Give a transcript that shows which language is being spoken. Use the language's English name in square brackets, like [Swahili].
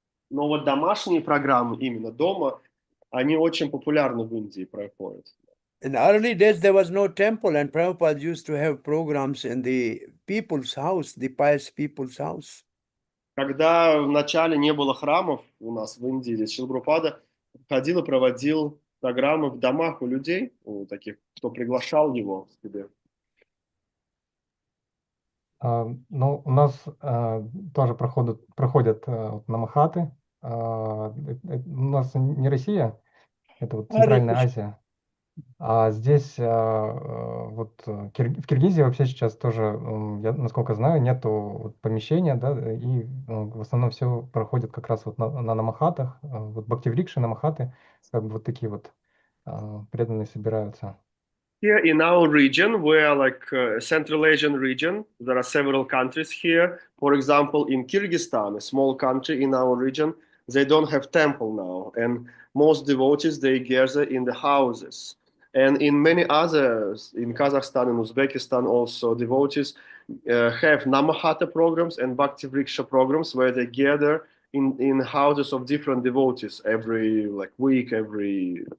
[Russian] Но вот домашние программы именно дома, они очень популярны в Индии, проходят. [English] In the early days there was no temple, and Prabhupada used to have programs in the people's house, the pious people's house. [Russian] Когда в начале не было храмов у нас в Индии, здесь Шрила Прабхупада ходил и проводил программы в домах у людей, у таких, кто приглашал его к себе. Ну, у нас тоже проходят намахаты. У нас не Россия, это вот Центральная Азия. А здесь вот в Киргизии вообще сейчас тоже, я, насколько знаю, нету помещения, да, и в основном все проходит как раз вот на намахатах, вот бхактиврикши, намахаты, как бы вот такие вот преданные собираются. [English] Here in our region, where Central Asian region, there are several countries here. For example, in Kyrgyzstan, a small country in our region, they don't have temple now, and most devotees, they gather in the houses. And in many others, in Kazakhstan and Uzbekistan also, devotees have Namahata programs and Bhakti Vriksha programs where they gather in houses of different devotees every week, every...